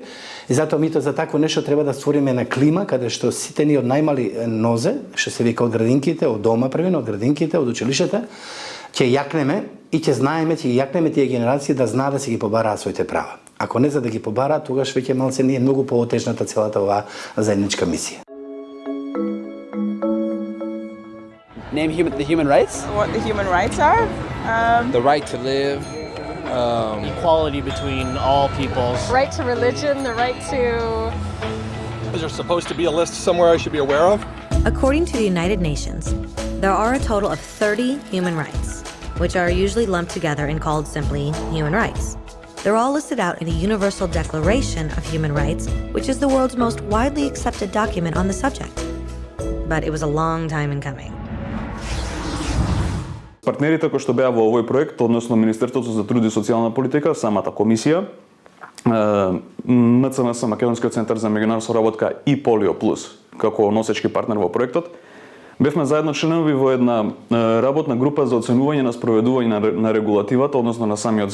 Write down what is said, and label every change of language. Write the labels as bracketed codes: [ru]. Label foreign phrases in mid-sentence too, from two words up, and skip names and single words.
[mk] И затоа мито за такво нешто треба да створиме на клима каде што сите ни од најмали нозе, што се вика од градинките, од дома првено, од градинките, од училиштата, ќе јакнеме и ќе знаеме, ќе јакнеме тие генерации да знаат да си ги побараат своите права. Ако не за да ги побараат, тогаш веќе малце не е многу поотежната целата оваа заедничка мисија. [en] Name the human rights? What the human rights are? The right to live. Equality between all peoples. Right to religion, the right to... Is there supposed to be a list somewhere I should be aware of? According to the United Nations, there are a total of 30 human rights, which are usually lumped together and called simply human rights. They're all listed out in the Universal Declaration of Human Rights, which is the world's most widely accepted document on the subject. But it was a long time in coming. [mk] Партнерите кои што беа во овој проект, односно Министерството за труд и социјална политика, самата комисија, МЦМС, Македонскиот центар за меѓународна соработка и Полио Плюс, како носечки партнер во проектот, бевме заедно членови во една работна група за оценување на спроведување на регулативата, односно на самиот